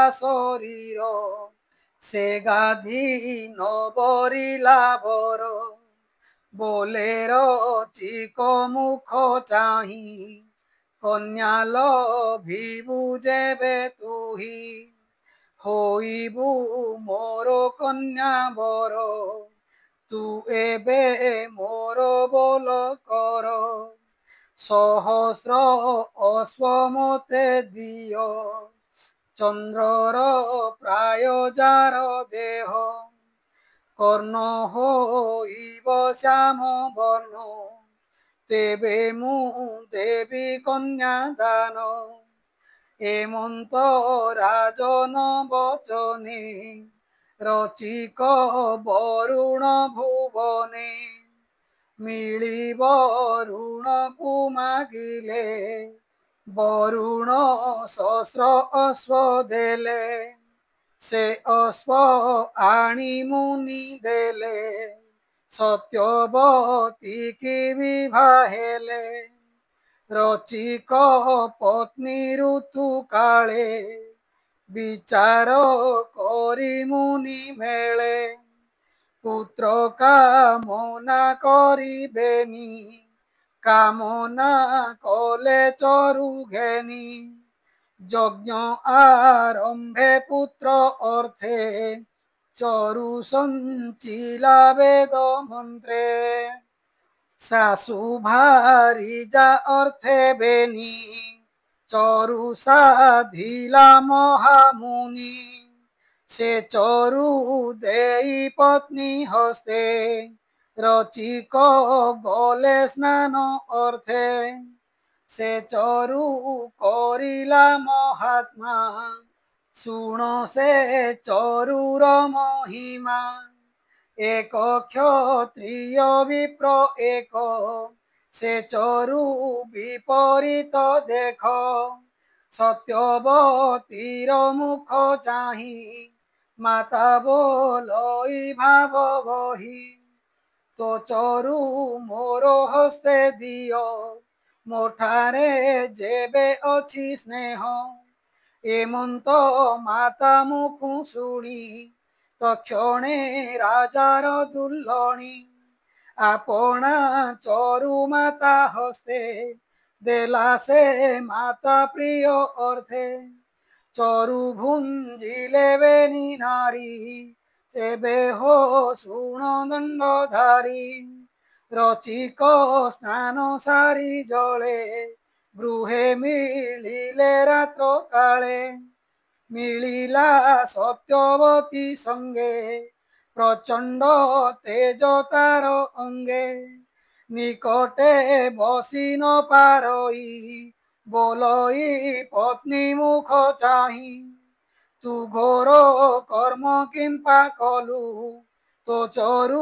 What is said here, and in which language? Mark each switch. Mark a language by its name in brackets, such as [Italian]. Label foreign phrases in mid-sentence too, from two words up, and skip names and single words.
[Odia] ଶରୀର ସେ ଗାଧି ନବରିଲା ବର ବୋଲେ ଋଚିକ ମୁଖ ଚାହିଁ କନ୍ୟା ଲଭିବୁ ଯେବେ ତୁହି ହୋଇବୁ ମୋର କନ୍ୟା ବର ତୁ ଏବେ ମୋର ବୋଲ କର ସହସ୍ର ଅଶ୍ୱ ମତେ ଦିଅ ଚନ୍ଦ୍ରର ପ୍ରାୟ ଯାର ଦେହ କର୍ଣ୍ଣ ହୋଇବ ଶ୍ୟାମ ବର୍ଣ୍ଣ ତେବେ ମୁଁ ଦେବି କନ୍ୟା ଦାନ ଏମନ୍ତ ରାଜନ ବଚନେ ଋଚିକ ବରୁଣ ଭୁବନେ ମିଳିବ ଋଣ କୋ ମାଗିଲେ ବରୁଣ ସହସ୍ର ଅଶ୍ୱ ଦେଲେ ସେ ଅଶ୍ୱ ଆଣି ମୁନି ଦେଲେ ସତ୍ୟବତୀ କି ବିବାହେଲେ ଋଚିକ ପତ୍ନୀ ଋତୁ କାଳେ ବିଚାର କରି ମୁନି ମେଲେ ପୁତ୍ର କାମନା କରି ବେନି କାମନା କଲେ ଚରୁ ଘେନି ଯଜ୍ଞ ଆରମ୍ଭେ ପୁତ୍ର ଅର୍ଥେ ଚରୁ ସଞ୍ଚିଲା ବେଦ ମନ୍ତ୍ରେ ଶାଶୁ ଭାରିଯା ଅର୍ଥେ ବେନି ଚରୁ ସାଧିଲା ମହାମୁନି ସେ ଚରୁ ଦେଇ ପତ୍ନୀ ହସ୍ତେ ଋଚିକ ଗଲେ ସ୍ନାନ ଅର୍ଥେ ସେ ଚରୁ କରିଲା ମହାତ୍ମା ଶୁଣ ସେ ଚରୁର ମହିମା ଏକ କ୍ଷତ୍ରିୟ ବିପ୍ର ଏକ ସେ ଚରୁ ବିପରୀତ ଦେଖ ସତ୍ୟବତୀର ମୁଖ ଚାହିଁ ମାତା ବୋଲଇ ଭାବ ବହି ତୋ ଚରୁ ମୋର ହସ୍ତେ ଦିଅ ମୋଠାରେ ଯେବେ ଅଛି ସ୍ନେହ ଏମନ୍ତ ମାତା ମୁଖୁ ଶୁଣି ତକ୍ଷଣେ ରାଜାର ଦୁଲଣୀ ଆପଣା ଚରୁ ମାତା ହସ୍ତେ ଦେଲା ସେ ମାତା ପ୍ରିୟ ଅର୍ଥେ ଚରୁ ଭୁଞ୍ଜିଲେ ବେନି ନାରୀ ସେବେ ହୋ ଶୁଣ ଦଣ୍ଡଧାରୀ ଋଚିକ ସ୍ନାନ ସାରି ଜଳେ ଗୃହେ ମିଳିଲେ ରାତ୍ର କାଳେ ମିଳିଲା ସତ୍ୟବତୀ ସଙ୍ଗେ ପ୍ରଚଣ୍ଡ ତେଜ ତାର ଅଙ୍ଗେ ନିକଟେ ବସି ନ ପାରଇ ବୋଲଇ ପତ୍ନୀ ମୁଖ ଚାହିଁ ତୁ ଘୋର କର୍ମ କିମ୍ପା କଲୁ ତୋ ଚରୁ